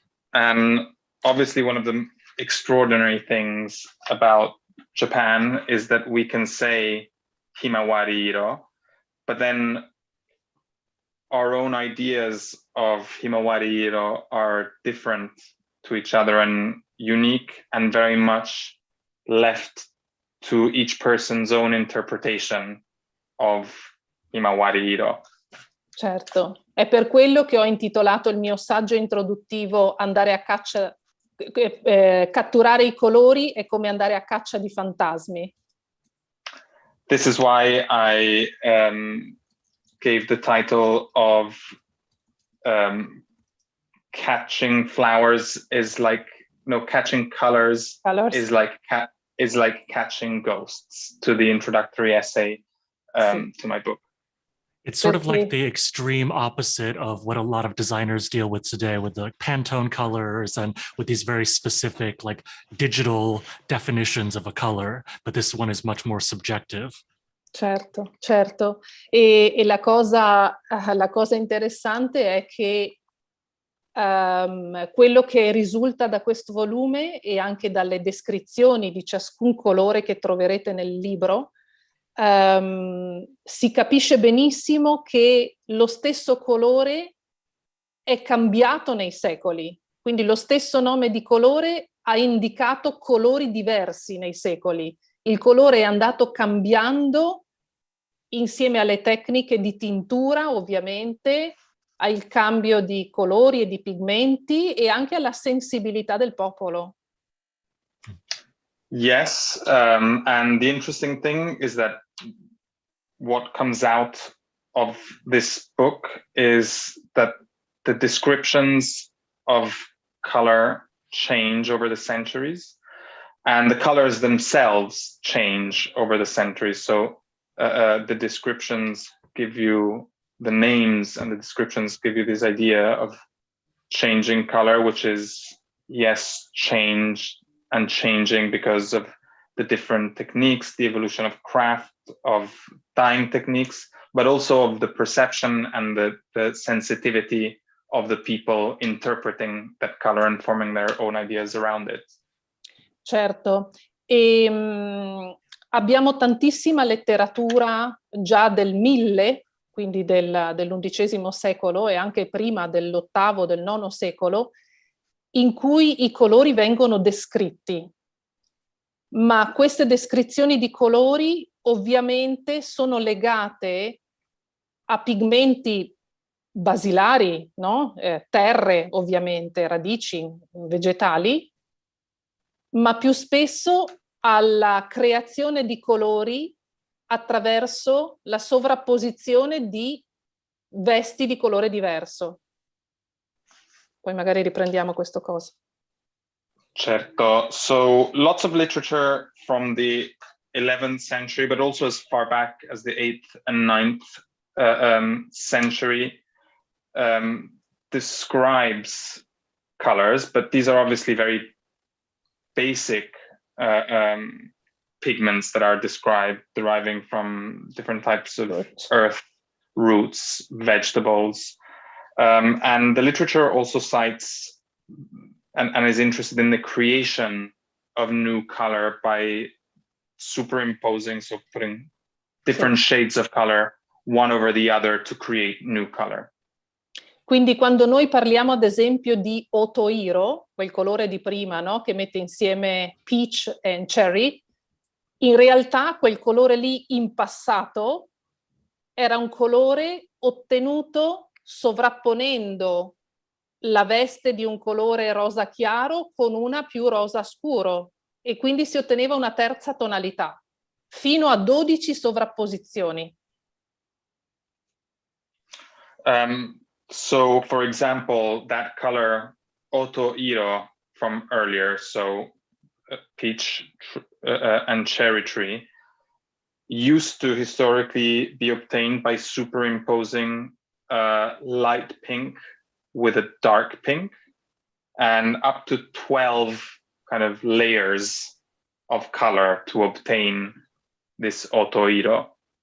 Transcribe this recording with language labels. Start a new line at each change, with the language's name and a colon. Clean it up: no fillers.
English: And obviously one of the extraordinary things about Japan is that we can say himawari iro, but then our own ideas of himawari iro are different to each other and unique and very much left to each person's own interpretation of himawari iro.
Italian: Certo, È per quello che ho intitolato il mio saggio introduttivo Andare a caccia, catturare i colori è come andare a caccia di fantasmi.
English: This is why I gave the title of catching flowers is like, no, catching colors. Is like catching ghosts to the introductory essay to my book. It's sort of like the extreme opposite of what a lot of designers deal with today, with the Pantone colors and with these very specific, like, digital definitions of a color. But this one is much more subjective.
Italian: Certo, certo. E la cosa interessante è che quello che risulta da questo volume e anche dalle descrizioni di ciascun colore che troverete nel libro, si capisce benissimo che lo stesso colore è cambiato nei secoli, quindi lo stesso nome di colore ha indicato colori diversi nei secoli. Il colore è andato cambiando insieme alle tecniche di tintura, ovviamente, al cambio di colori e di pigmenti e anche alla sensibilità del popolo.
English: Yes, and the interesting thing is that what comes out of this book is that the descriptions of color change over the centuries, and the colors themselves change over the centuries. So the descriptions give you the names, and the descriptions give you this idea of changing color, which is, yes, change and changing because of the different techniques, the evolution of craft, of dyeing techniques, but also of the perception and the sensitivity of the people interpreting that color and forming their own ideas around it.
Italian: Certo, e abbiamo tantissima letteratura già del 1000, quindi dell'undicesimo secolo e anche prima dell'ottavo, del nono secolo, in cui i colori vengono descritti. Ma queste descrizioni di colori ovviamente sono legate a pigmenti basilari, no? Terre ovviamente, radici vegetali, ma più spesso alla creazione di colori attraverso la sovrapposizione di vesti di colore diverso. Poi magari riprendiamo questo cosa. Certo.
English: So lots of literature from the 11th century, but also as far back as the 8th and 9th century describes colors, but these are obviously very basic pigments that are described, deriving from different types of earth, roots, vegetables. And the literature also cites and is interested in the creation of new color by superimposing, so putting different shades of color one over the other to create new color.
Italian: Quindi quando noi parliamo ad esempio di otoiro, quel colore di prima, no? Che mette insieme
English: peach
Italian: e
English: cherry,
Italian: in realtà quel colore lì in passato era un colore ottenuto sovrapponendo la veste di un colore rosa chiaro con una più rosa scuro e quindi si otteneva una terza tonalità, fino a 12 sovrapposizioni.
English: So, for example, that color otoiro from earlier, so peach and cherry tree, used to historically be obtained by superimposing light pink with a dark pink, and up to 12 kind of layers of color to obtain this otoiro.